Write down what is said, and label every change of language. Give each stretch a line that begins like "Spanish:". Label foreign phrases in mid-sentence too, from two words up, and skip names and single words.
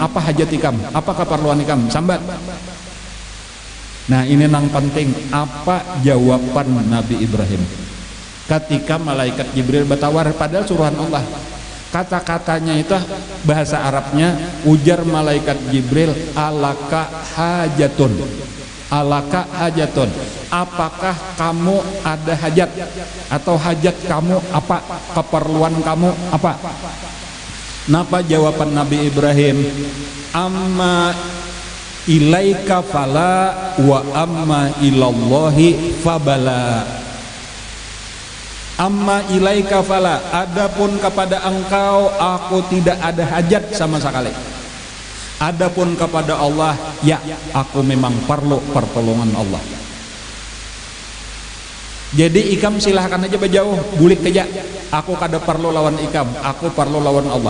Banjar: Apa hajat ikam? Apa keperluan ikam? Sambat. Nah, ini yang penting.
Indonesian: Apa jawaban Nabi Ibrahim? Ketika malaikat Jibril bertawar, padahal suruhan Allah. Kata-katanya itu bahasa Arabnya, ujar malaikat Jibril,
Arabic: ألك حاجة. ألك حاجة,
Indonesian: apakah kamu ada hajat, atau hajat kamu apa, keperluan kamu apa?
Banjar: Napa jawaban Nabi Ibrahim?
Arabic: أما إليك فلا وأما إلى الله فبلى. أما إليك فلا,
Indonesian: adapun kepada engkau aku tidak ada hajat sama sekali. Adapun kepada Allah, ya aku memang perlu pertolongan Allah.
Banjar: Jadi ikam silahkan aja berjauh, bulik aja. Aku kada perlu lawan ikam, aku perlu lawan Allah.